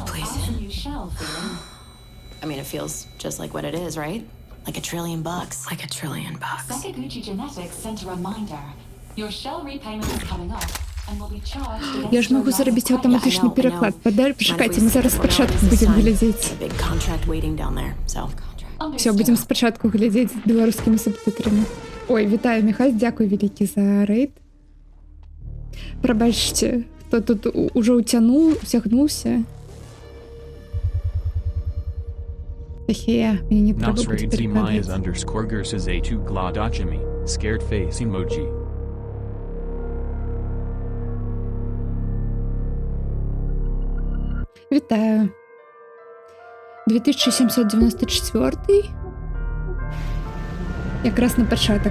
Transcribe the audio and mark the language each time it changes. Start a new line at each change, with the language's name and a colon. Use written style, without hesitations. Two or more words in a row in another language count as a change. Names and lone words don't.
English: How's the new shell feeling? I mean, it feels just like what it is, right? Like $1 trillion. Like $1 trillion. Sakaguchi Genetics sent a reminder. Your shell repayment is coming up and will be charged against
Belarusian: Я ж
English: your
Belarusian: могу
English: line of
Belarusian: зрабіць
English: credit.
Belarusian: аўтаматычны пераклад. Пачакайце, мы зараз спачатку будзем глядзець.
English: A big contract waiting down there, so.
Belarusian: Все, будзем спачатку глядзець з беларускімі субтытрамі. Ой, вітаю, Міхась, дзякуй вялікі за рэйд. Прабачце, хто тут ужо уцягнуўся. Эхе, мне не трэба будзе
English: Nasraid Zimai is
Belarusian: перакладаць.
English: underscore Gerses A2 Gladachimi. Scared face emoji.
Belarusian: Вітаю. 2794. Якраз на пачатак.